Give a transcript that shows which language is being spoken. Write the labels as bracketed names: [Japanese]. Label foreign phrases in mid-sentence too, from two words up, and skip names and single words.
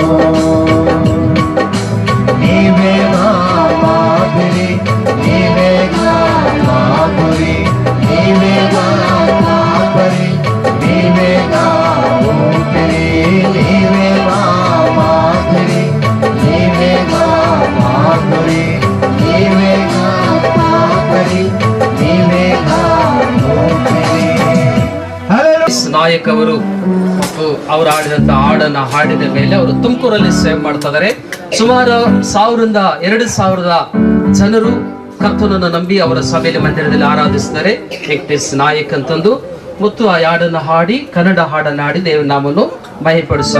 [Telugu] నీవే మా మాధురి నీవే మా మాధురి నీవే మా కాపరి నీవే నా ఊపిరి నీవే మా మాధురి నీవే మా మాధురి నీవే నా కాపరి నీవే నా ఊపిరి. [Kannada] ನಾಯಕ್ ಅವರು ಅವ್ರು ಆಡಿದಂತ ಹಾಡನ್ನ ಹಾಡಿದ ಮೇಲೆ ಅವರು ತುಮಕೂರಲ್ಲಿ ಸೇವೆ ಮಾಡ್ತಾ ಇದಾರೆ. ಸುಮಾರು 1000-2000 ಜನರು ಕರ್ತನನ್ನು ನಂಬಿ ಅವರ ಸಭೆಯಲ್ಲಿ ಮಂದಿರದಲ್ಲಿ ಆರಾಧಿಸಿದ್ದಾರೆ. ವೆಂಕಟೇಶ್ ನಾಯಕ್ ಅಂತಂದು ಮತ್ತು ಆ ಹಾಡನ್ನ ಹಾಡಿ ಕನ್ನಡ ಹಾಡನ್ನ ಹಾಡಿ ದೇವರ ನಾಮವನ್ನು ಮಹಿಮೆಪಡಿಸೋಣ.